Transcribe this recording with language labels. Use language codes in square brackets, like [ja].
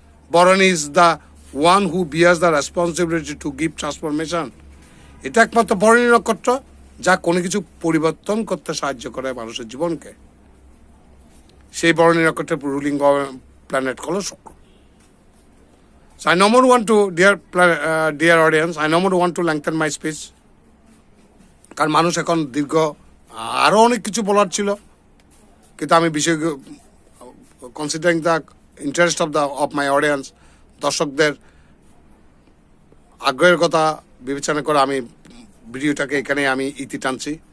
[en] Bharani is the one who bears the responsibility to give transformation. [bn] এটা একমাত্র ভরণী নক্ষত্র যা কোনো কিছু পরিবর্তন করতে সাহায্য করে মানুষের জীবনকে। সেই ভরণী নক্ষত্রের রুলিং প্ল্যানেট হলো শুক্র। [en] So I no more want to, dear audience, I no more want to lengthen my speech. [bn] কারণ মানুষ এখন দীর্ঘ, আরও অনেক কিছু বলার ছিল, কিন্তু আমি বিষয় [en] considering the interest of my audience, [bn] দর্শকদের আগ্রহের কথা বিবেচনা করে আমি ভিডিওটাকে এখানে আমি ইতি টানছি।